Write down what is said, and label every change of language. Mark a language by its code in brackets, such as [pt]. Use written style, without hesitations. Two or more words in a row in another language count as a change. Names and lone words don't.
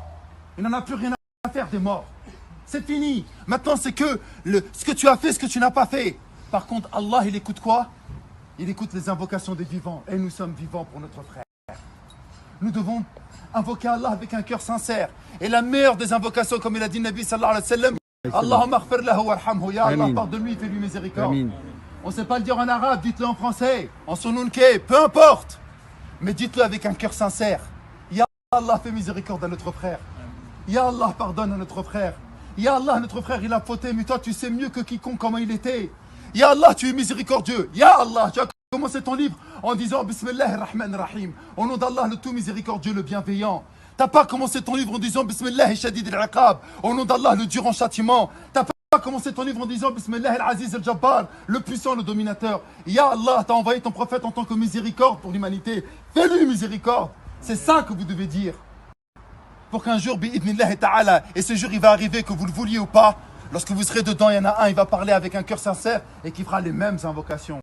[fr] Il n'en a plus rien à faire des morts. C'est fini. Maintenant, c'est que ce que tu as fait, ce que tu n'as pas fait. Par contre, Allah, il écoute quoi? Il écoute les invocations des vivants. Et nous sommes vivants pour notre frère. Nous devons invoquer Allah avec un cœur sincère. Et la meilleure des invocations, comme il a dit Nabi [ar] صلى الله عليه وسلم, اللهم اغفر له وارحمه. يا الله, [fr] pardonne-lui, fais-lui miséricorde. Amin. On ne sait pas le dire en arabe, dites-le en français, en sununke, peu importe. Mais dites-le avec un cœur sincère. [ar] يا الله, [fr] fais miséricorde à notre frère. [ar] يا الله, [fr] pardonne à notre frère. [ar] يا الله, [fr] notre frère, il a fauté, mais toi, tu sais mieux que quiconque comment il était. [ar] يا الله, [fr] tu es miséricordieux. [ar] يا الله, [fr] tu as commencé ton livre en disant [ar] بسم الله الرحمن الرحيم. [fr] Au nom d'Allah, le tout miséricordieux, le bienveillant. T'as pas commencé ton livre en disant [ar] بسم الله شديد العقاب. [fr] Au nom d'Allah, le dur en châtiment. T'as pas commencé ton livre en disant [ar] بسم الله العزيز الجبار, [fr] le puissant, le dominateur. [ar] يا الله, [fr] t'as envoyé ton prophète en tant que miséricorde pour l'humanité. Fais-lui miséricorde. C'est ça que vous devez dire. Pour qu'un jour, [ar] بإذن الله تعالى, [fr] et ce jour il va arriver que vous le vouliez ou pas, lorsque vous serez dedans, il y en a un, il va parler avec un cœur sincère et qui fera les mêmes invocations.